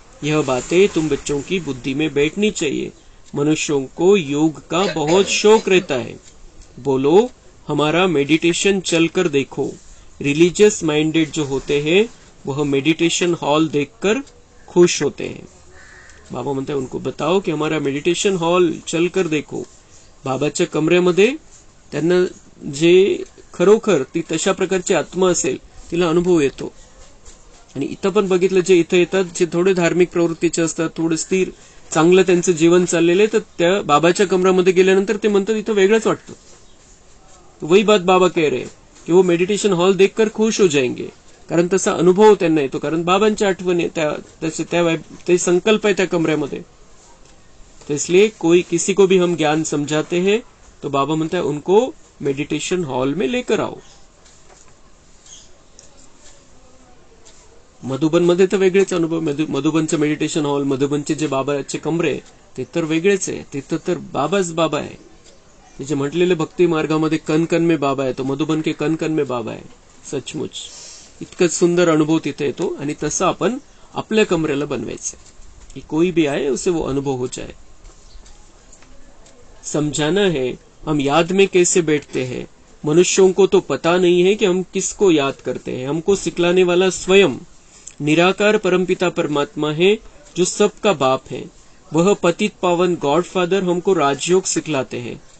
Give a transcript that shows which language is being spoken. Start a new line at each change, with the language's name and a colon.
Hindi: यह बातें तुम बच्चों की बुद्धि में बैठनी चाहिए. मनुष्यों को योग का बहुत शौक रहता है. बोलो हमारा मेडिटेशन चलकर देखो. रिलीजियस माइंडेड जो होते हैं वह मेडिटेशन हॉल देखकर खुश होते हैं. बाबा म्हणते उनको बताओ की हमारा मेडिटेशन हॉल चल कर देखो.
Marathi: बाबाच्या कमऱ्यामध्ये त्यांना जे खरोखर ती तशा प्रकारची आत्मा असेल तिला अनुभव येतो. आणि इथं पण बघितलं जे इथं येतात जे थोडे धार्मिक प्रवृत्तीचे असतात, थोडे स्थिर चांगलं त्यांचं जीवन चाललेलं आहे, तर त्या बाबाच्या कमरामध्ये गेल्यानंतर ते म्हणतात इथं वेगळंच वाटतं.
Hindi: वही बात बाबा कह रहे कि वो मेडिटेशन हॉल देखकर खुश हो जाएंगे.
Marathi: कारण तसा अनुभव त्यांना येतो, कारण बाबांच्या आठवणी ते संकल्प आहे त्या कमऱ्यामध्ये.
Hindi: तो इसलिए कोई किसी को भी हम ज्ञान समझाते हैं तो बाबा म्हणता है उनको मेडिटेशन हॉल में लेकर आओ.
Marathi: मधुबन मध्ये तर वेगळेच अनुभव. मधुबनचं मेडिटेशन हॉल, मधुबनचे जे बाबाचे कमरे ते तर वेगळेच आहे. तिथं तर बाबाच बाबा आहे. ते जे म्हटलेले भक्ती मार्गामध्ये
Hindi: कन कन में बाबा है, तो मधुबन के कन कन में बाबा है.
Marathi: सचमुच इतकंच सुंदर अनुभव तिथे येतो. आणि तसं आपण आपल्या कमरेला बनवायचं की
Hindi: कोई भी आए उसे वो अनुभव हो जाए. समझाना है हम याद में कैसे बैठते हैं. मनुष्यों को तो पता नहीं है कि हम किसको याद करते हैं. हमको सिखलाने वाला स्वयं निराकार परमपिता परमात्मा है जो सबका बाप है. वह पतित पावन गॉड फादर हमको राजयोग सिखलाते हैं.